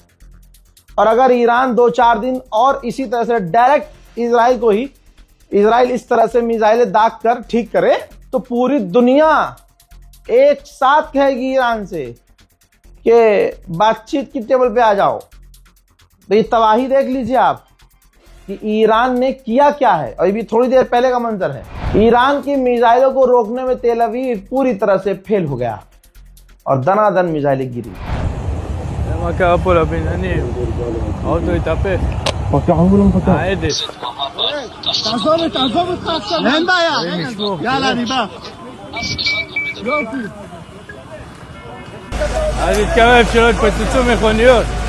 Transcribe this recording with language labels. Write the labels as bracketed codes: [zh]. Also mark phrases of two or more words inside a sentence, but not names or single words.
[hi] और अगर ईरान 2-4 दिन और इसी तरह से डायरेक्ट इजराइल इस तरह से मिसाइलें दाग कर ठीक करे, तो पूरी दुनिया एक साथ कहेगी ईरान से कि बातचीत की टेबल पे आ जाओ। तो ये तबाही देख लीजिए आप कि ईरान ने किया क्या है। और ये थोड़ी देर पहले का मंजर है। ईरान की मिसाइलों को रोकने में तेल अवीव पूरी तरह से फेल हो गया, और दनादन मिसाइलें गिरी। [he] מה קרה פה לבניינים? האוטו התהפך. תעזוב אותך עכשיו, אין בעיה. יאללה, אני בא. יופי. אל תתקרב שלא יתפוצצו מכוניות.